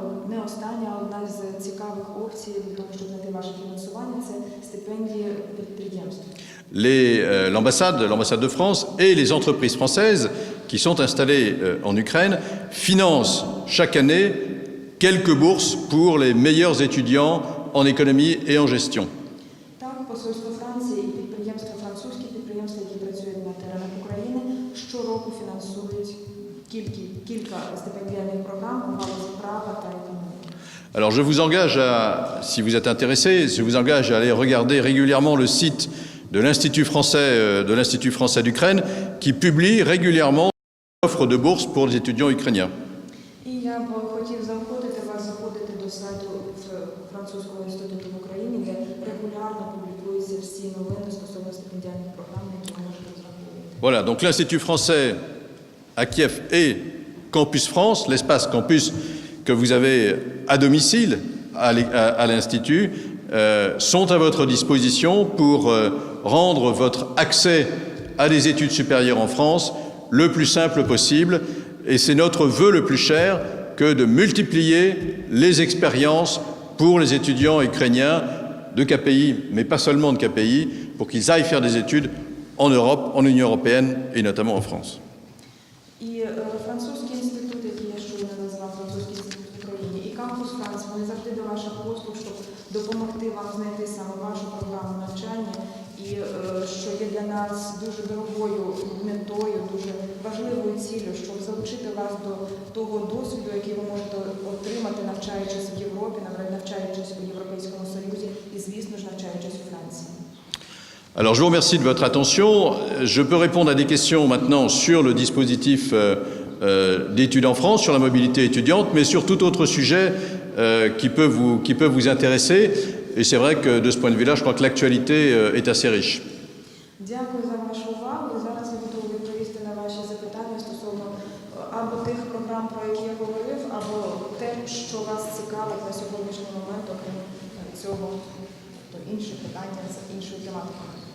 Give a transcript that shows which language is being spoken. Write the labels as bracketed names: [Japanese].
[Ukrainian] Не остання, а одна з цікавих опцій для того, щоб знайти ваше фінансування, це стипендії підприємств. [French] L'ambassade de France et les entreprises françaises qui sont installées en Ukraine financent chaque année quelques bourses pour les meilleurs étudiants en économie et en gestion. [Ukrainian] Так, посольство Франції і французькі підприємства, які працюють на теренах України, щороку фінансують кілька стипендіальних програм у галузі права та економіки. [French] Alors je vous engage si vous êtes intéressé, je vous engage à aller regarder régulièrement le site de l'Institut français d'Ukraine qui publie régulièrement des offres de bourse pour les étudiants ukrainiens. [Ukrainian] І я б хотів заохотити вас заходити до сайту Французького інституту в Україні, де регулярно публікуються всі новини стосовно стипендіальних програм, які ви можете розраховувати. [French] Voilà, donc l'Institut français à Kiev et Campus France, l'espace campus que vous avez à domicile à l'Institut, sont à votre disposition pour rendre votre accès à des études supérieures en France le plus simple possible. Et c'est notre vœu le plus cher que de multiplier les expériences pour les étudiants ukrainiens de KPI, mais pas seulement de KPI, pour qu'ils aillent faire des études en Europe, en Union européenne et notamment en France. [Ukrainian] І французький інститут, який я щойно назвав, французький інститут в Україні, і кампус Франції, вони завжди до ваших послуг, щоб допомогти вам знайти саме вашу програму навчання, і що є для нас дуже дорогою метою, дуже важливою ціллю, щоб залучити вас до того досвіду, який ви можете отримати, навчаючись в Європі, навчаючись у Європейському Союзі і, звісно ж, навчаючись у Франції. [French] Alors je vous remercie de votre attention. Je peux répondre à des questions maintenant sur le dispositif d'études en France, sur la mobilité étudiante, mais sur tout autre sujet qui peut vous intéresser. Et c'est vrai que de ce point de vue-là, je crois que l'actualité est assez riche. [Ukrainian] Дякую за вашу увагу. Зараз я готова відповісти на ваші запитання стосовно або тих програм, про які я говорив, або те, що вас цікавить на сьогоднішній момент, окрім цього, то інші питання з іншою тематикою.